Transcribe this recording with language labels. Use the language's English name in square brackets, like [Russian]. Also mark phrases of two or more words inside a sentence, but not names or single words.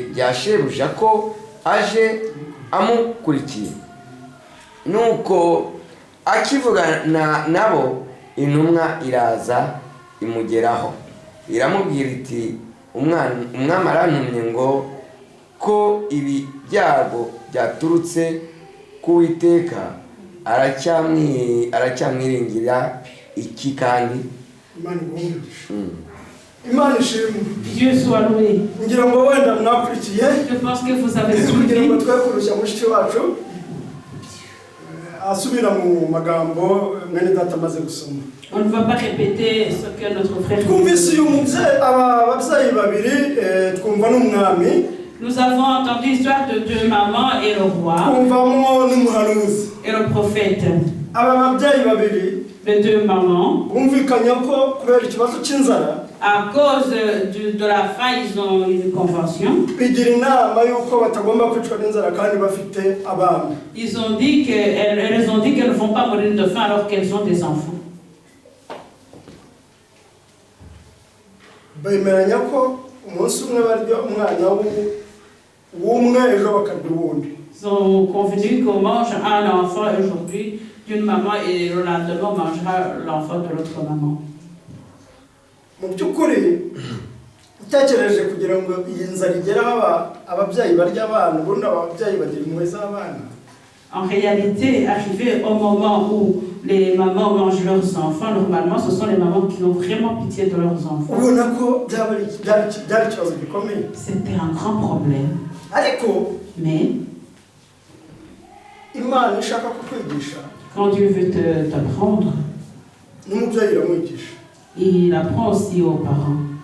[Kinyarwanda] bya shebuja ko aje amukurikiye nuko akivugana nabo intumwa iraza imugeraho iramubwira iti umwami arantumye ngo ko ibi byago byaturutse ku Uwiteka aracyamwiringira iki kandi Imana ishimwe [French] Dieu soit loué. [Kinyarwanda] ngira ngo wenda mwakurikiye [French] Je pense que vous avez [Kinyarwanda] kugira ngo [French] suivi. [Kinyarwanda] twekurushya mushiki wacu asubira mu magambo mwene data amaze gusoma [French] On ne va pas répéter ce que notre frère [Kinyarwanda] twumvise uyu mubyeyi ababyeyi babiri twumva n'umwami [French] Nous avons entendu l'histoire de 2 mamans et le roi [Kinyarwanda] twumvamo n'umuhanuzi [French] et le prophète. [Kinyarwanda] aba babyeyi babiri [French] Les 2 mamans, [Kinyarwanda] bumvikanye ko kubera ikibazo cy'inzara [French] à cause de la faim, ils ont une convention. [Kinyarwanda] bigira inama y'uko batagomba kwicwa n'inzara kandi bafite abana [French] Elles ont dit qu'elles ne vont pas mourir de faim alors qu'elles ont des enfants. [Kinyarwanda] bemeranya ko umunsi umwe barya umwana w'umwe ejo bakarya uwundi [French] Ils ont convenu qu'on mange un enfant aujourd'hui d'une maman et le lendemain on mangera l'enfant de l'autre maman. [Kinyarwanda] mu by'ukuri utekereje kugira ngo iyi nzara igeraho ababyeyi barya abana ubundi ababyeyi bagira impuhwe z'abana [French] En réalité, arrivé au moment où les mamans mangent leurs enfants, normalement, ce sont les mamans qui ont vraiment pitié de leurs enfants. C'était un grand problème. Mais quand Dieu veut t'apprendre, il apprend aussi aux parents.